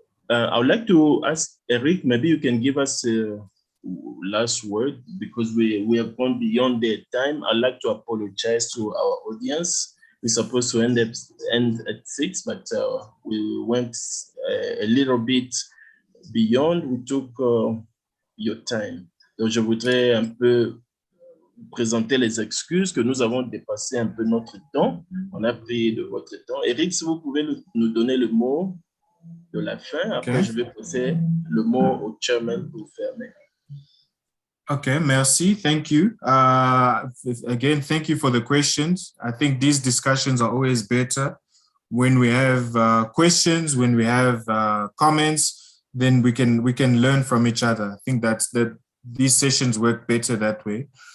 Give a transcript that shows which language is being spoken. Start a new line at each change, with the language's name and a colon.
English: I would like to ask Eric, maybe you can give us a last word because we have gone beyond the time. I'd like to apologize to our audience. We're supposed to end at 6, but we went a little bit beyond. We took your time.
French: Donc, je voudrais un peu présenter les excuses que nous avons dépassé un peu notre temps. On a pris de votre temps. Eric, si vous pouvez nous donner le mot de la fin. Après, je vais passer le mot au chairman pour fermer.
English: Okay,
French: merci.
English: Thank you. Again, thank you for the questions. I think these discussions are always better when we have questions, when we have comments, then we can learn from each other. I think these sessions work better that way.